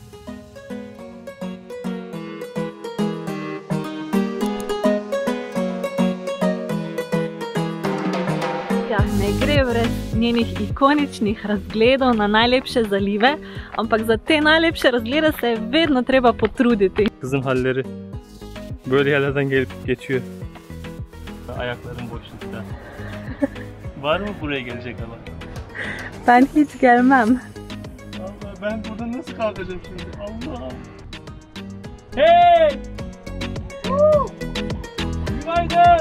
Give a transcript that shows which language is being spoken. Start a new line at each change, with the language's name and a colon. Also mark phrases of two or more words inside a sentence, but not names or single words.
Slovenian: Ne gre brez njenih ikoničnih razgledov na najlepše zalive, ampak za te najlepše razglede se je vedno treba potruditi.
Turkish: Kızın halleri böyle yerlerden gelip geçiyor. Ayaklarım boşlukta. Var mı buraya gelecek ama? Ben hiç gelmem. Allah, ben buradan nasıl kalkacağım şimdi? Allah! Hey! Günaydın!